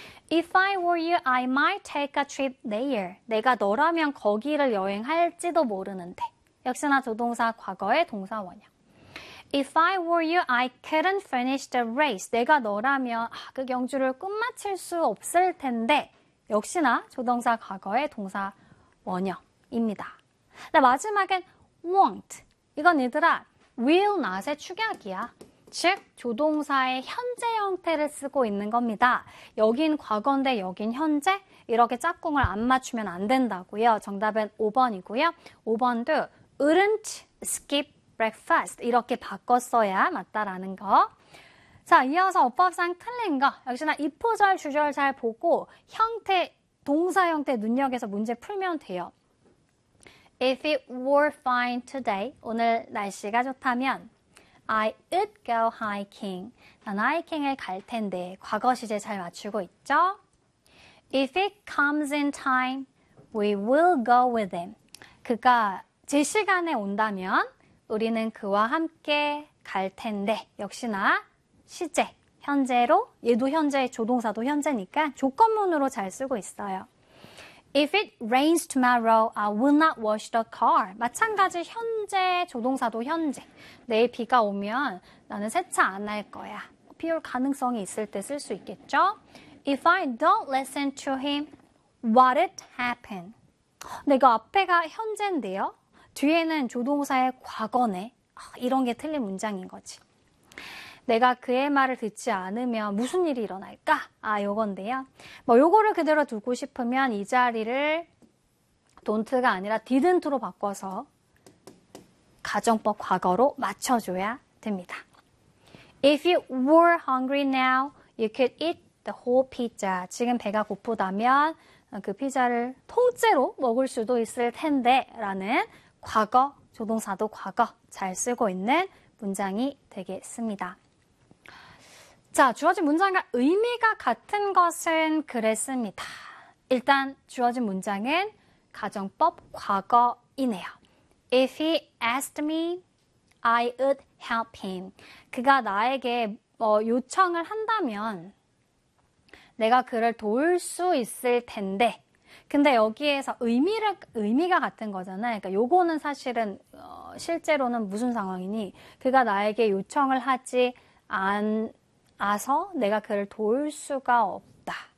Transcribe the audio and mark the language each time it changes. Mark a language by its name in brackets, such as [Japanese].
[English] If I were you, I might take a trip there. [Korean] 내가 너라면 거기를 여행할지도 모르는데. 역시나 조동사 과거의 동사 원형. [English] If I were you, I couldn't finish the race. [Korean] 내가 너라면 그 경주를 끝마칠 수 없을 텐데. 역시나 조동사 과거의 동사 원형입니다. 네, 마지막엔 won't. 이건 얘들아, will not의 축약이야. 즉, 조동사의 현재 형태를 쓰고 있는 겁니다. 여긴 과거인데 여긴 현재? 이렇게 짝꿍을 안 맞추면 안 된다고요. 정답은 5번이고요. 5번도 [English] wouldn't skip breakfast [Korean] 이렇게 바꿨어야 맞다라는 거. 자, 이어서 어법상 틀린 거. 역시나 이포절 주절 잘 보고 형태, 동사 형태 눈여겨서 문제 풀면 돼요. [English] If it were fine today, [Korean] 오늘 날씨가 좋다면 [English] I would go hiking. [Korean] 난 하이킹을 갈 텐데, 과거 시제 잘 맞추고 있죠? [English] If it comes in time, we will go with him. [Korean] 그가 제 시간에 온다면 우리는 그와 함께 갈 텐데, 역시나 시제, 현재로, 얘도 현재, 조동사도 현재니까 조건문으로 잘 쓰고 있어요. [English] If it rains tomorrow, I will not wash the car. [Korean] 마찬가지 현재 조동사도 현재. 내일 비가 오면 나는 세차 안할 거야. 비올 가능성이 있을 때쓸수 있겠죠? [English] If I don't listen to him, what'd happen? [Korean] 내가 앞에가 현재인데요. 뒤에는 조동사의 과거네. 이런 게 틀린 문장인 거지. 내가 그의 말을 듣지 않으면 무슨 일이 일어날까? 아, 요건데요. 뭐 요거를 그대로 두고 싶으면 이 자리를 don't가 아니라 didn't로 바꿔서 가정법 과거로 맞춰줘야 됩니다. [English] If you were hungry now, you could eat the whole pizza. [Korean] 지금 배가 고프다면 그 피자를 통째로 먹을 수도 있을 텐데 라는 과거, 조동사도 과거 잘 쓰고 있는 문장이 되겠습니다. 자, 주어진 문장과 의미가 같은 것은 그랬습니다. 일단 주어진 문장은 가정법 과거이네요. [English] If he asked me, I would help him. [Korean] 그가 나에게 요청을 한다면 내가 그를 도울 수 있을 텐데. 근데 여기에서 의미가 같은 거잖아요. 그러니까 요거는 사실은 실제로는 무슨 상황이니 그가 나에게 요청을 하지 않 아서 내가 그를 도울 수가 없다.